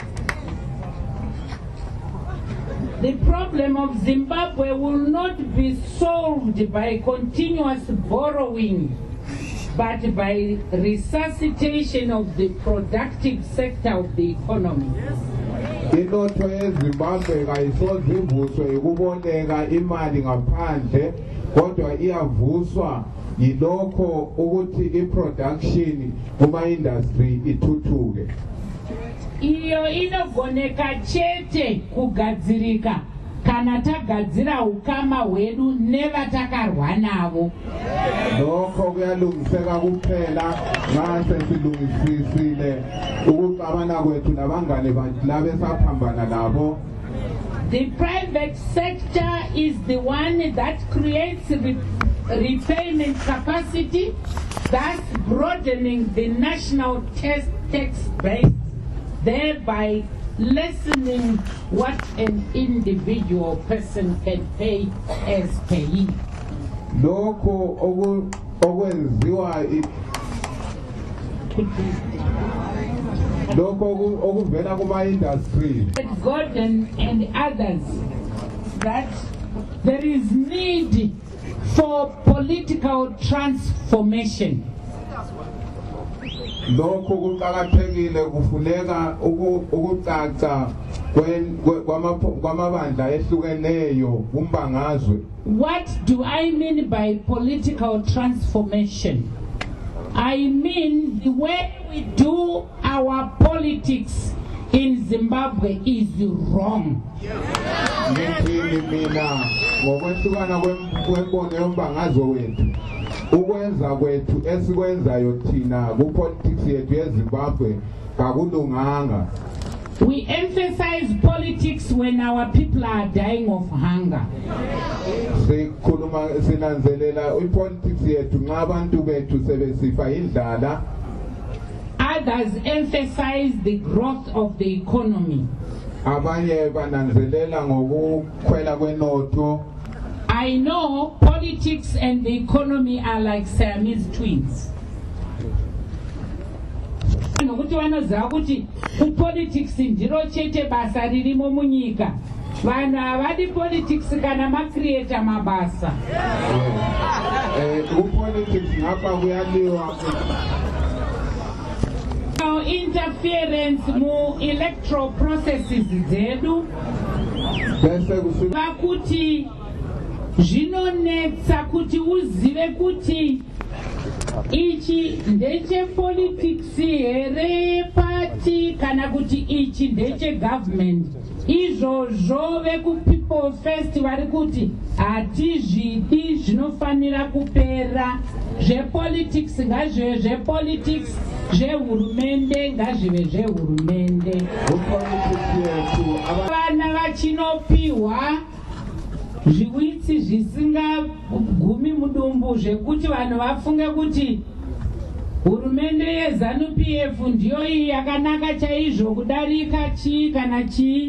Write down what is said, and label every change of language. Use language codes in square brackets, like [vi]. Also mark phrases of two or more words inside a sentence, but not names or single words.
[en] The problem of Zimbabwe will not be solved by continuous borrowing, but by resuscitation of the productive sector of the economy. [nd] Inotho yeZimbabwe kayisozivuswe ukuboleka imali ngaphandle kodwa iyavuswa yilokho ukuthi iproduction kuma industry ithuthuke. [sn] Iyo inogoneka chete kugadzirika kana tagadzira ukama hwedu nevatakarwa navo. [nd] Lokho kuyalungiseka kuphela ngase silungisisile ukuxabana kwethu nabangane bathi labe saphambana nabo. [en] The private sector is the one that creates repayment capacity, thus broadening the national tax base, thereby lessening what an individual person can pay as payee. [nd] Lokho okwenziwa lokho okuvela kuma industry. [en] Gordon and others that there is need for political transformation. [nd] Lokho kuqhakathekile kufuneka ukucaca kwamabandla ehlukeneyo kumbangazwe. [en] What do I mean by political transformation? I mean the way we do our politics in Zimbabwe is wrong. [nd] Ngithini mina ngokwehlukana kwembono yombangazwe wethu ukwenza kwethu esikwenzayo thina kupolitics yethu yeZimbabwe kakulunganga. [en] We emphasize politics when our people are dying of hunger. [nd] Sikhuluma sinanzelela ipolitics yethu nxa abantu bethu sebesifa indlala. [en] Others emphasize the growth of the economy. [nd] Abanye bananzelela ngokukhwela kwenotho. [en] I know politics and the economy are like Siamese twins. [sn] Nokuti vanoziva kuti kupolitics ndiro chete basa ririmo munyika. Vanhu havadi politics kana macreata mabasa. Kupolitics ngapha kuyaliwa. Interference mu [en] electoral processes [sn] dzedu vakuti zvinonetsa kuti uzive kuti ichi ndeche politics here party kana kuti ichi ndeche government. Izvozvo veku people first vari kuti hatizvidi zvinofanira kupera. Zvepolitics ngazvive zvepolitics, zvehurumende ngazvive zvehurumende. Vana vachinopiwa zviwitsi zvisingagumi mudumbu zvekuti vanhu vafunge kuti hurumende yeZANU-PF ndiyo iyi yakanaka chaizvo kudarika chii kana chii.